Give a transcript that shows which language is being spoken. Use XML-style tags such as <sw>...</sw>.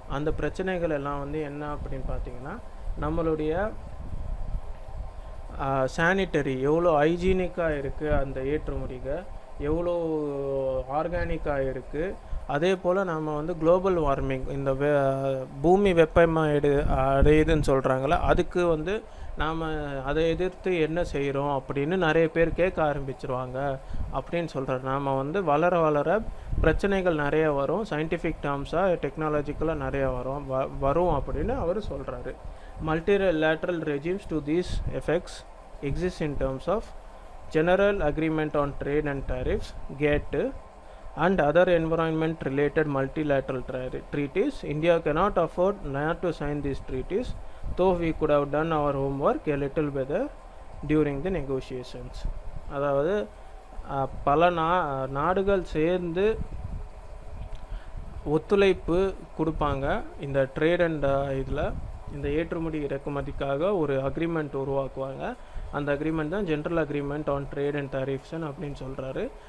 <ta>அந்த பிரச்சனைகள் எல்லாம் வந்து என்ன அப்படின்னு பார்த்தீங்கன்னா, நம்மளுடைய சானிட்டரி எவ்வளோ ஹைஜீனிக்காக இருக்குது, அந்த ஏற்றுமதிகள் எவ்வளோ ஆர்கானிக்காக இருக்குது, அதே போல் நம்ம வந்து குளோபல் வார்மிங் இந்த பூமி வெப்பமயம் அடையுதுன்னு சொல்கிறாங்களே, அதுக்கு வந்து நாம் அதை எதிர்த்து என்ன செய்கிறோம் அப்படின்னு நிறைய பேர் கேட்க ஆரம்பிச்சிருவாங்க அப்படின்னு சொல்கிறார். நாம் வந்து வளர வளர பிரச்சனைகள் நிறைய வரும், சயின்டிஃபிக் டேர்ம்ஸாக டெக்னாலஜிக்கலாக நிறைய வரும் அப்படின்னு அவர் சொல்கிறாரு.</ta> <en>Multilateral regimes to these effects exist in terms of General Agreement on Trade and Tariffs (GATT) and other environment related multilateral treaties. India cannot afford not to sign these treaties, though we could have done our homework a little better during the negotiations.</en> <ta>அதாவது பல நாடுகள் சேர்ந்து ஒத்துழைப்பு கொடுப்பாங்க இந்த trade and இதில், இந்த ஏற்றுமதி இறக்குமதிக்காக ஒரு அக்ரிமெண்ட் உருவாக்குவாங்க. அந்த அக்ரிமெண்ட் தான் general agreement on trade and tariffs அப்படின்னு சொல்கிறாரு.</ta>